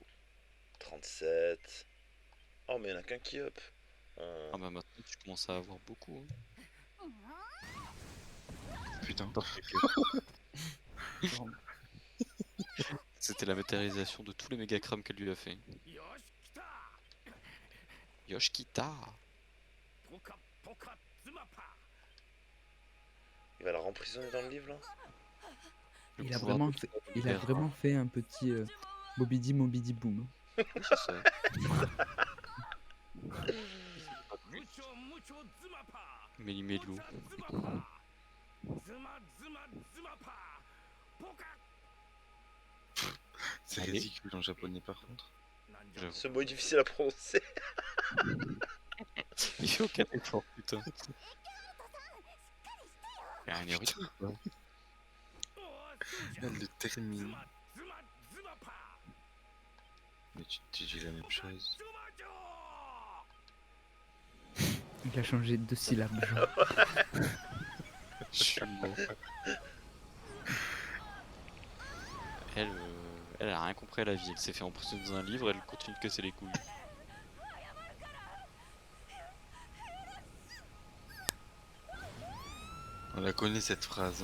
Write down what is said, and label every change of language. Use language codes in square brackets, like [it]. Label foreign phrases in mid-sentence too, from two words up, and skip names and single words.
[fr] 37. Oh, mais il y en a qu'un qui up. Ah bah maintenant tu commences à avoir beaucoup. Hein. Putain. C'était la matérialisation de tous les méga crams qu'elle lui a fait. [ja] よし来た Yoshikita. ポカポカズマパ [fr] Il va la emprisonner dans le livre là? Le Il a pouvoir vraiment de- fait, il a vraiment fait un petit Bobidi Mobidi Boom. Oui, c'est ça. ムチョムチョズマパ Méli-Mélou. ズマパズマズマズマパポカ C'est Allez. ridicule en japonais par contre. [ja] なんじゃ [fr] J'avoue. Ce mot est difficile à prononcer. Il fait aucun effort, putain. Il y a un érudit, quoi. [ja] おーそうじゃ [fr] Elle le ズ termine. マズマズマパ Mais tu dis la même chose. ズマジョー Il a changé de syllabes, genre. Je suis mort. Elle, elle a rien compris à la vie. Elle s'est fait emprisonner dans un livre, elle continue de casser les couilles. On la connaît cette phrase.